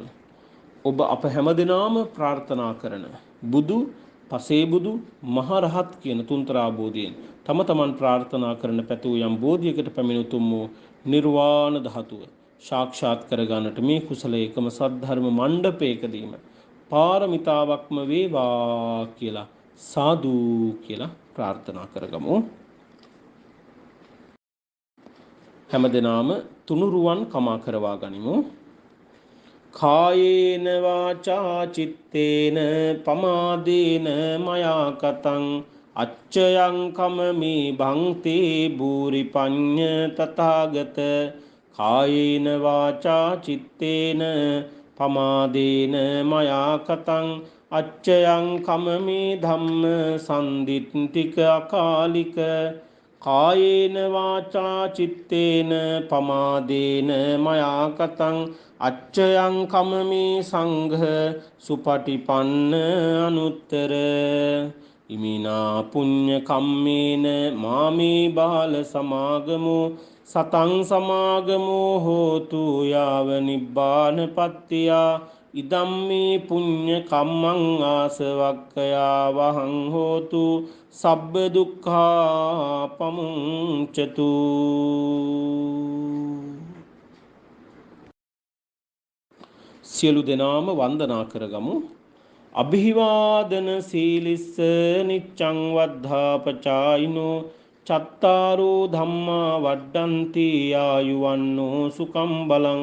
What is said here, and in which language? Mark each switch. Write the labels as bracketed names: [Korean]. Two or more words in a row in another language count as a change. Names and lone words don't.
[Sinhala] ඔබ අප හැමදෙනාම ප්‍රාර්ථනා කරන බුදු, පසේබුදු, මහරහත් කියන තුන්තරා බෝධියෙන් තම තමන් ප්‍රාර්ථනා කරන පැතු යම් බෝධියකට පැමිණුතුම් වූ නිර්වාණ ධාතුව සාක්ෂාත් කරගන්නට මේ කුසල එකම සද්ධර්ම මණ්ඩපයකදීම පාරමිතාවක්ම වේවා කියලා සාදු කියලා ප්‍රාර්ථනා කරගමු. හැමදෙනාම තුනුරුවන් කමා කරවා ගනිමු. [Pali] කායේන වාචා චිත්තේන පමාදේන මයා කතං අච්චයං කමමි භංතේ භූරි පඤ්ඤ තථාගත. කායේන වාචා චිත්තේන පමාදේන මයා කතං අච්චයං කමමි ධම්ම සම්දිත්තික අකාලික. කායේන වාචා චිත්තේන පමාදේන මයා කතං අච්චයං කමමි සංඝ සුපටිපන්න අනුත්තර. ඉමිනා පුඤ්ඤ කම්මේන මාමේ බාල සමාගමෝ සතං සමාගමෝ හෝතු යාව නිබ්බානපත්තියා. ඉදම්මේ පුඤ්ඤ කම්මං ආසවක්ඛයා වහං හෝතු සබ්බ දුක්ඛා පමුංචතු. [Sinhala] සියලු දෙනාම වන්දනා කරගමු. [Pali] අභිවාදන සීලිස්ස නිච්ඡං වද්ධාපචායිනෝ චත්තාරෝ ධම්මා වඩ්ඩಂತಿ ආයුවන්නෝ සුඛං බලං.